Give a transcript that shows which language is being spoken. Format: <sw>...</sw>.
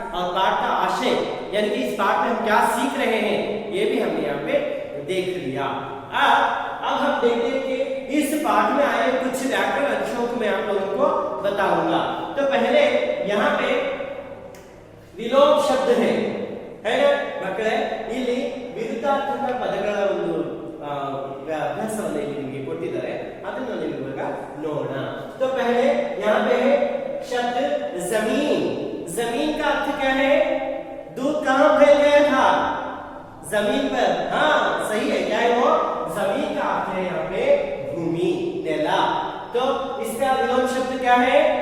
<hi>और पाठ का आशय यानी कि इस पाठ में हम क्या सीख रहे हैं ये भी हमने यहाँ पे देख लिया। अब हम देखते हैं कि इस पाठ में आए कुछ व्याकरण अंशों को मैं आप लोगों को बताऊंगा। तो पहले यहाँ पे विलोम शब्द है ना ಮಕ್ಕಳೇ?</hi> <kn>ಇಲ್ಲಿ ವಿರುದ್ಧಾರ್ಥಕ ಪದಗಳ ಒಂದು ಅಭ್ಯಾಸವನ್ನು ಇಲ್ಲಿ ನಿಮಗೆ ಕೊಟ್ಟಿದ್ದಾರೆ, ಅದನ್ನು ನೀವು ಇವಾಗ ನೋಡೋಣ।</kn> <hi>तो पहले यहाँ पे है शब्द जमीन। जमीन का अर्थ क्या है? दूध कहाँ फैल गया था? जमीन पर। हाँ सही है, क्या है वो? जमीन का अर्थ है यहाँ पे भूमि, नेला। तो इसका विलोम शब्द क्या है?</hi>